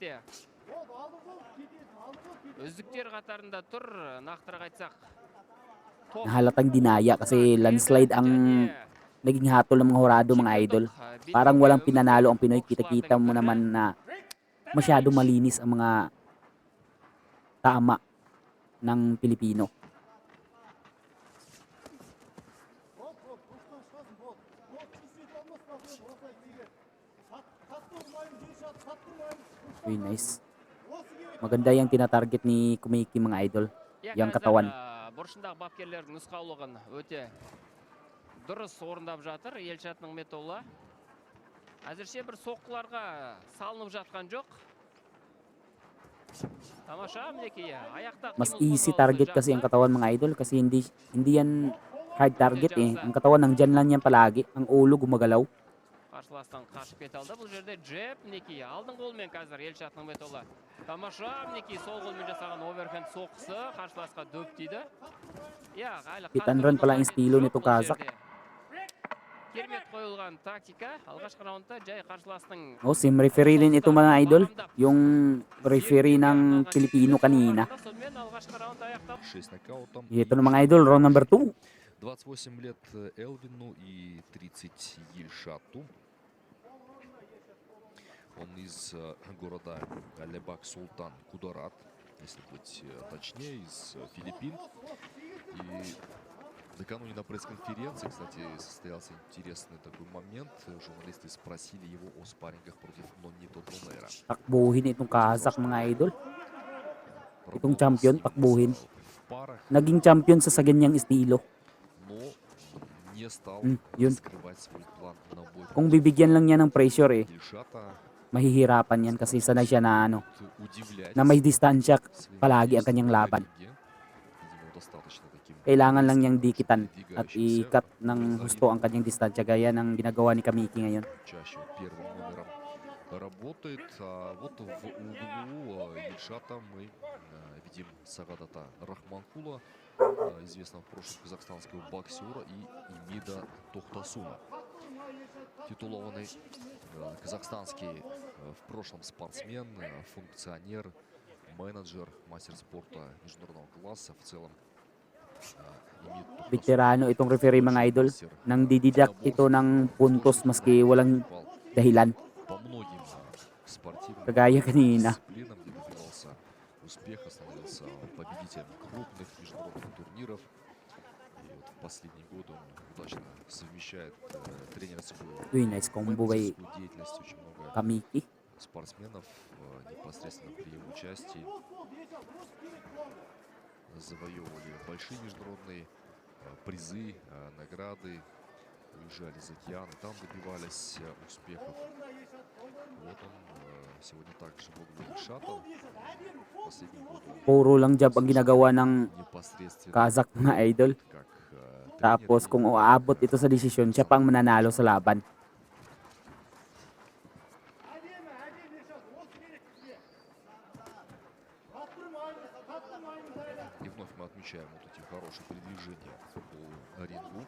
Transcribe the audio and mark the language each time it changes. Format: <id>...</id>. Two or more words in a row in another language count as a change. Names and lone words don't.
<tl>Nahalatang dinaya kasi landslide ang naging hatol ng mga hurado mga idol. Parang walang pinanalo ang Pinoy. Kita-kita mo naman na masyado malinis ang mga tama ng Pilipino.</tl> <en>Very nice.</en> <tl>Maganda yung tinatarget ni Komeki mga idol. Yung katawan.</tl> <kk>Дұрыс орындап жатыр Елшат Нығметолла. Әзірше бір соққыларға салынып жатқан жоқ. Тамаша мінекей аяқта</kk> <tl>Mas</tl> <en>easy target</en> <tl>kasi ang katawan mga idol kasi hindi yan</tl> <en>hard target</en> <tl>eh. Ang katawan nandyan lang yan palagi. Ang ulo gumagalaw.</tl> <kk>Қарсыластан қашып кете алды. Бұл жерде джеб мінекей алдың қолмен қазір Елшат Нығметолла. Тамаша мінекей сол қолмен жасаған оверхенд соққысы қарсыласқа дөп тиді.</kk> <en>Hit and run</en> <tl>pala ang estilo nito Kazakh.</tl> <kk>Керемет қойылған тактика. Алғашқы раундта жай қарсыластың</kk> <en>Same referee</en> <tl>din ito mga idol. Yung referee ng Pilipino kanina. Ito na mga idol,</tl> <en>round number 2.</en> <ru>28 лет Элвину и 30 Ельшату. Он из города Алебак Султан Кударат, если быть точнее, из Филиппин. И накануне на пресс-конференции, кстати, состоялся интересный такой момент. Журналисты спросили его о спаррингах против Нонито Донера.</ru> <tl>Takbuhin itong Kazakh mga idol. Itong champion, takbuhin. Naging champion sa ganyang estilo. Yun. Kung bibigyan lang niya ng pressure eh, mahihirapan yan kasi sanay siya na na may distansya palagi ang kanyang laban. Kailangan lang niyang dikitan at i-cut ng husto ang kanyang distansya gaya ng ginagawa ni Komeki ngayon.</tl> <ru>Работает, а вот в углу Ельшата мы видим Сагадата Рахманкула, известного в прошлом казахстанского боксера, и Имида Тохтасуна, титулованный казахстанский в прошлом спортсмен, функционер, менеджер, мастер спорта международного класса в целом.</ru> <tl>Veterano itong referee mga idol, nang dididak ito ng puntos maski walang dahilan. Kagaya kanina.</tl> <ru>Успеха, становился победителем крупных международных турниров. И вот в последние годы он удачно совмещает тренерскую деятельность. Очень много Komeki. Спортсменов непосредственно при его участии завоевывали большие международные призы, награды, уезжали за океан, и там добивались успехов. Вот он сегодня также в углу Ильшатов. Последний год он</ru> <tl>Puro lang jab ang ginagawa ng</tl> <ru>непосредственно</ru> <tl>Kazakh mga idol.</tl> <ru>как тренер.</ru> <tl>Tapos kung uabot ito sa desisyon, siya pang mananalo sa laban.</tl> <ru>И вновь мы отмечаем вот эти хорошие передвижения по рингу.</ru>